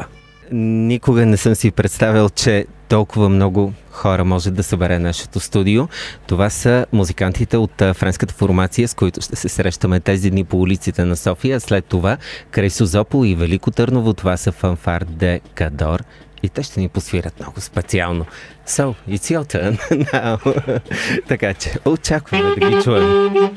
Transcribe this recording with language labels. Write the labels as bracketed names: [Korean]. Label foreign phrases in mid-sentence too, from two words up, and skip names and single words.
[Bulgarian] Никога не съм си представил, че толкова много хора може да събере нашето студио. Това са музикантите от френската формация, с които ще се срещаме тези дни по улиците на София. След това край Созопол и Велико Търново, това са Фанфар де Кадор. И те ще ни посвират много специално. [English] So, it's your turn now. [Bulgarian] Така че, очакваме да ги чуем.